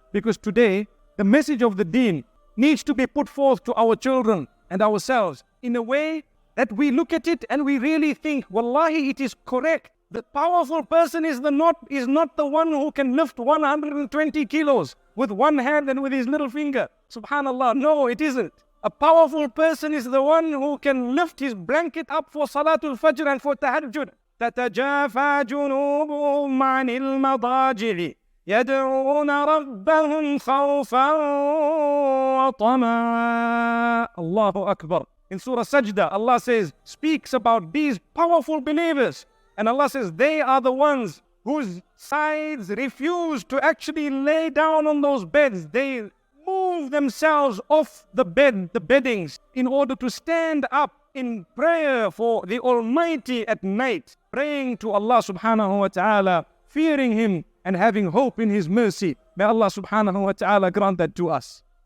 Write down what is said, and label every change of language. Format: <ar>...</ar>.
<en>Because today, the message of the deen needs to be put forth to our children and ourselves in a way that we look at it and we really think, wallahi, it is correct. The powerful person is not the one who can lift 120 kilos with one hand and with his little finger. Subhanallah. No, it isn't. A powerful person is the one who can lift his blanket up for Salatul Fajr and for Tahajjud.</en> <ar>تتجافى جنوبهم عن المضاجع يدعون ربهم خوفا وطمعا. Allahu Akbar.</ar> <en>In Surah Sajda, Allah speaks about these powerful believers. And Allah says they are the ones whose sides refuse to actually lay down on those beds. They move themselves off the beddings in order to stand up in prayer for the Almighty at night, praying to Allah subhanahu wa ta'ala, fearing Him and having hope in His mercy. May Allah subhanahu wa ta'ala grant that to us.</en>